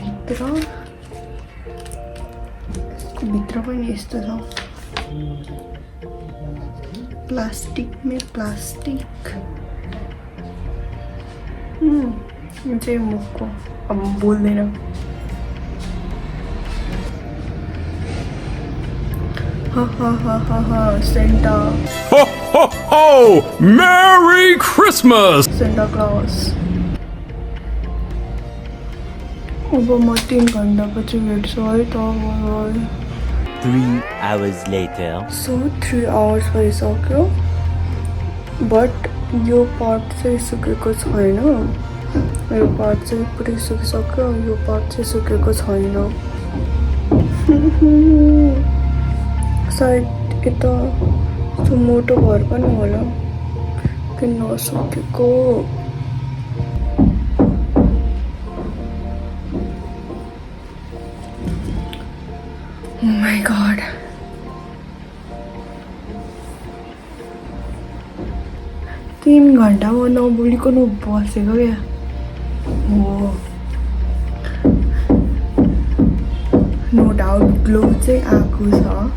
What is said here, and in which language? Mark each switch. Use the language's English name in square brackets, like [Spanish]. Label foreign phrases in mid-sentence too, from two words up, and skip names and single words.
[Nepali] भित्र पनि यस्तो छ प्लास्टिक यो चाहिँ मुखको अब बोल्दैन ha Santa [English] Ho ho ho! Merry Christmas! [Nepali] Santa Claus अब म 3 घन्टापछि भेट्छु है त [English] 3 hours later. so 3 hours [Nepali] भइसक्यो [English] but [Nepali] यो पार्ट चाहिँ सुकेको छैन यो पार्ट चाहिँ पुरै सुकिसक्यो यो पार्ट चाहिँ सुकेको छैन सायद यता त्यो मोटो भएर पनि होला किन नसकेको [English] Oh my god. [Nepali] तीन घन्टा म नबोलिकन बसेको क्या हो [English] no doubt [Nepali] ग्लो चाहिँ आएको छ